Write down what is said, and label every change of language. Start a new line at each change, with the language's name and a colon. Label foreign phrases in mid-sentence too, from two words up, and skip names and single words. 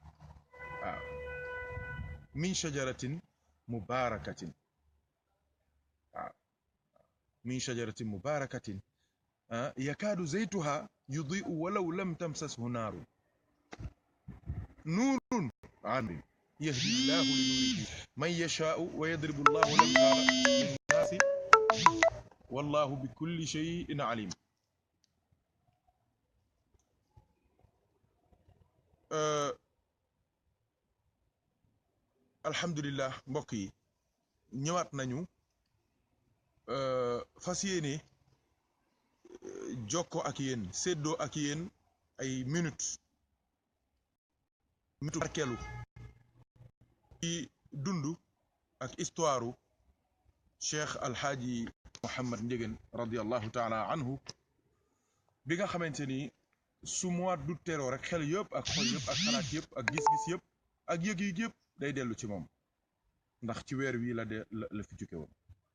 Arabic: من شجرة مباركة من شجرة مباركة يكاد زيتها يضيء ولو لم تمسسه نار نور عام يهدي الله لنوره من يشاء ويضرب الله الأمثال للناس والله بكل شيء عليم.
Wolof: alhamdulillah mbokk yi ñëwaat nañu fas yéene jokkoo ak yéen séddoo ak yéen ay minute barkeelu ci dund ak histoire cheikh alhaaji Mouhamed Ndiéguène
Arabic: رضي الله تعالى عنه
Wolof: bi nga xamante ni su
French: mois d'août
Wolof: teroo rek xel yëpp ak xol yëpp ak xalaat yëpp ak gis-gis yëpp ak yëg-yëg yëpp day dellu ci moom ndax ci weer wii la fi jóge woon.